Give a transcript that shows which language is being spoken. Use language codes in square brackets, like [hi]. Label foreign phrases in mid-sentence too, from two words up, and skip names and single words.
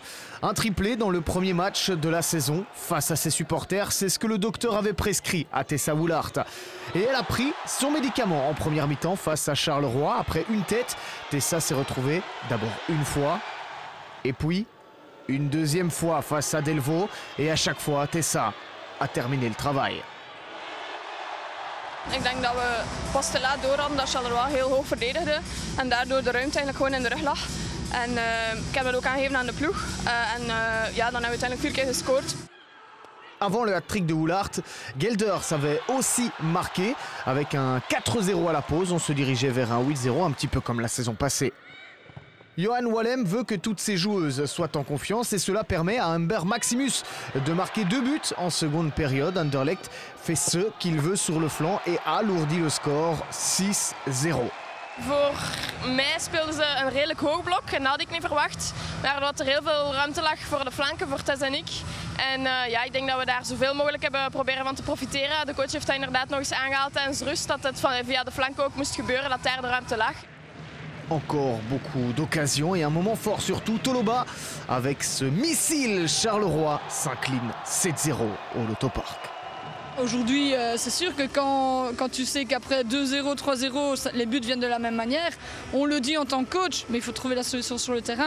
[fr] Un triplé dans le premier match de la saison face à ses supporters, c'est ce que le docteur avait prescrit à Tessa Woolhart. Et elle a pris son médicament en première mi-temps face à Charleroi. Après une tête, Tessa s'est retrouvée d'abord une fois, et puis une deuxième fois face à Delvaux. Et à chaque fois, Tessa a terminé le travail. [nl] Ik denk dat we pas te laat door hadden dat Charleroi heel hoog verdedigde en daardoor de ruimte eigenlijk gewoon in de rug lag. En ik heb dat ook aangegeven aan de ploeg. Ja, dan hebben we uiteindelijk 4 keer gescoord. [fr] Avant le hat-trick de Woolhart, Gelders avait aussi marqué avec un 4-0 à la pause. On se dirigeait vers un 8-0, un petit peu comme la saison passée. Johan Wallem veut que toutes ses joueuses soient en confiance et cela permet à Humber Maximus de marquer 2 buts en seconde période. Anderlecht fait ce qu'il veut sur le flanc et alourdit le score 6-0. [nl] Voor mij speelden ze een redelijk hoog blok en dat had ik niet verwacht. Waardoor er heel veel ruimte lag voor de flanken, voor Tess en ik. En ja, ik denk dat we daar zoveel mogelijk hebben proberen van te profiteren. De coach heeft dat inderdaad nog eens aangehaald tijdens rust, dat het via de flanken ook moest gebeuren, dat daar de ruimte lag. [fr] Encore beaucoup d'occasions et un moment fort surtout, Toloba avec ce missile. Charleroi s'incline 7-0 au Loto-Park. Aujourd'hui, c'est sûr que quand tu sais qu'après 2-0, 3-0, les buts viennent de la même manière, on le dit en tant que coach, mais il faut trouver la solution sur le terrain.